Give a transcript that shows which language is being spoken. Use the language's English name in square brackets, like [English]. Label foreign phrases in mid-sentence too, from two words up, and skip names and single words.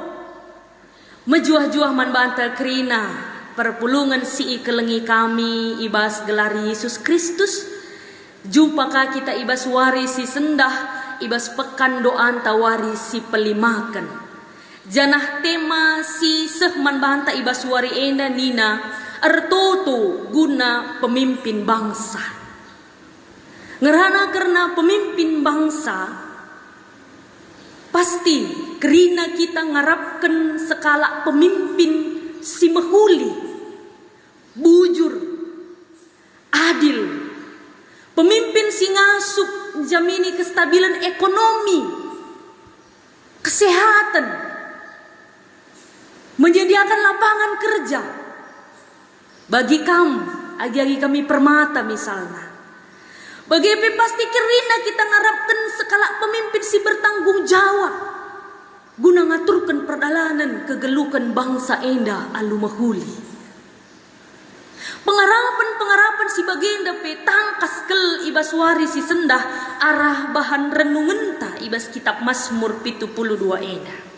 [Batak Karo] Mejuah-juah man banta kerina perpulungan si kelengi kami ibas gelar Yesus Kristus jumpakah kita ibas wari si sendah ibas pekan doan tawari si pelimakan janah tema si sehman banta ibas wari enda nina ertoto guna [Indonesian] pemimpin bangsa [Batak Karo] ngerana karena [Indonesian] pemimpin bangsa [Batak Karo] pasti kerina kita ngarapkan skala pemimpin si mehuli, bujur, adil, pemimpin si ngasup jamini [Indonesian] kestabilan ekonomi, [Batak Karo] kesehatan, [Indonesian] menyediakan lapangan kerja bagi kamu, [Batak Karo] agi kami permata misalnya. Bagi pasti kerina kita ngarapkan skala pemimpin si [Indonesian] bertanggung jawab [Batak Karo] guna ngaturkan perdalanan kegelukan bangsa enda alu mahuli. Pengharapan si bagenda pe tangkas kel ibas wari si sendah arah bahan renungan ta ibas kitab Mazmur 72 enda.